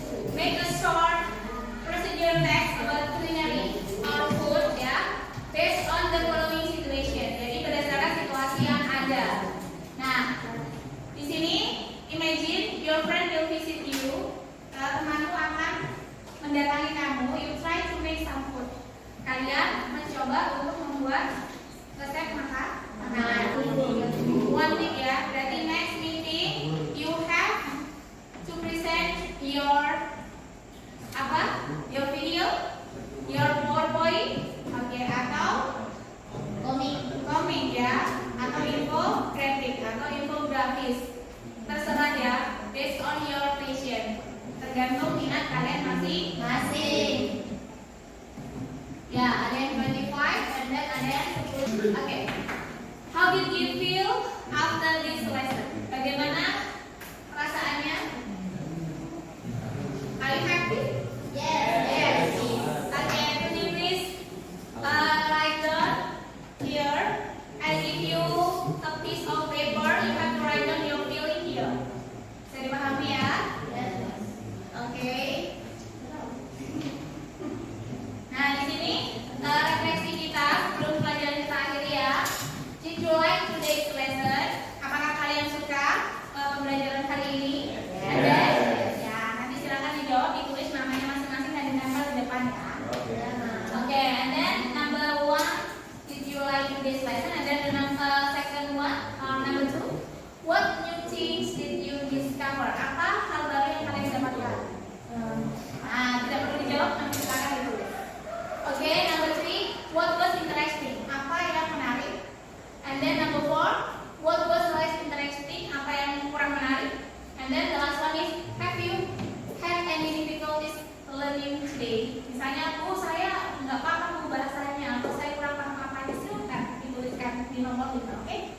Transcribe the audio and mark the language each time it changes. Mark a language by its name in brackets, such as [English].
[English] Make a short procedure text about culinary or food ya, based on the following situation. [Indonesian] Jadi berdasarkan situasi yang ada. Nah, di sini [English] imagine your friend will visit you. [Indonesian] Temanmu akan mendatangi kamu. [English] You try to make some food. [Indonesian] Kalian mencoba untuk membuat resep makanan. [English] One week ya. [Indonesian] Berarti [English] next meeting you have to present your apa? Your video, your PowerPoint, [Indonesian] oke, atau komik ya, atau infografis atau infografis. Terserah ya, [English] based on your passion. [Indonesian] Tergantung minat kalian masing-masing. Ya, ada yang 25 dan ada yang 10. Oke. [English] How did you feel after this lesson? [Indonesian] Bagaimana perasaannya? [English] Are you happy? Yes. Okay, can you please write down here? I give you a piece of paper. You have to write down your feeling here. [Indonesian] Bisa dipahami ya? Oke. Nah, di sini refleksi kita sebelum pelajaran kita akhiri ya. [English] Did you like today's lesson? [Indonesian] Apakah kalian suka pembelajaran hari ini? [English] Yes. [Indonesian] Ya, nanti silakan dijawab, ditulis namanya masing-masing dan ditempel di depan ya. [English] Okay, and then number 1, did you like today's lesson? And then the second one, number 2, what new things did you discover? [Indonesian] Apa hal baru yang kalian dapatkan? Tidak perlu dijawab, nanti silakan ditulis. [English] Okay, number 3, what was interesting? [Indonesian] Apa yang menarik? [English] And then number 4, what was less interesting? [Indonesian] Apa yang kurang menarik? [English] And then the last one is, have you had any difficulties learning today? [Indonesian] Misalnya, saya nggak paham bahasanya, atau saya kurang paham apanya, silakan dituliskan di nomor 5, oke?